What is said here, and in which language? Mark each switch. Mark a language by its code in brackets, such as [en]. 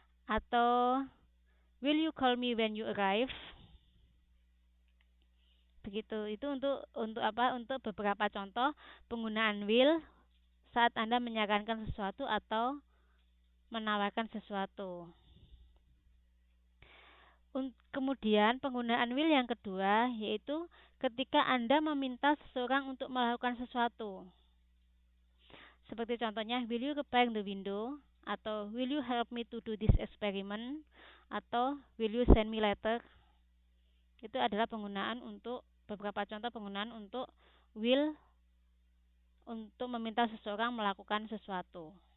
[id] Atau [en] will you call me when you arrive? [id] Begitu. Itu untuk apa? Untuk beberapa contoh penggunaan will saat Anda menyarankan sesuatu atau menawarkan sesuatu. Kemudian penggunaan will yang kedua yaitu ketika Anda meminta seseorang untuk melakukan sesuatu. Seperti contohnya, [en] will you repair the window? [id] Atau [en] will you help me to do this experiment? Atau will you send me letter? [id] Itu adalah penggunaan untuk beberapa contoh penggunaan untuk will untuk meminta seseorang melakukan sesuatu.